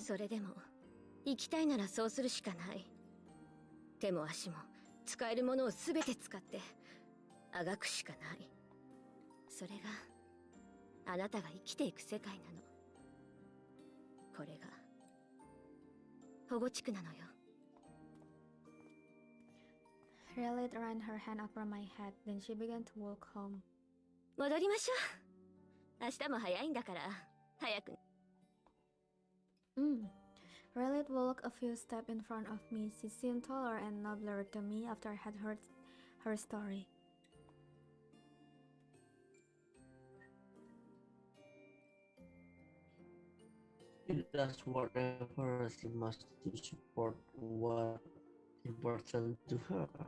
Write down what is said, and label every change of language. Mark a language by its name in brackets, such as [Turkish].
[Japanese] それでも生きたいならそうするしかない。手も足も使えるものを全て使ってあがくしかない。それがあなたが生きていく世界なの。これが保護地区なのよ。 [English] Lilith ran her hand over my head, then she began to walk home. [Japanese] 戻りましょう。明日も早いんだから早く。 [English] Lilith walked a few steps in front of me. She seemed taller and nobler to me after I had heard her story. She does whatever she must to support what important to her.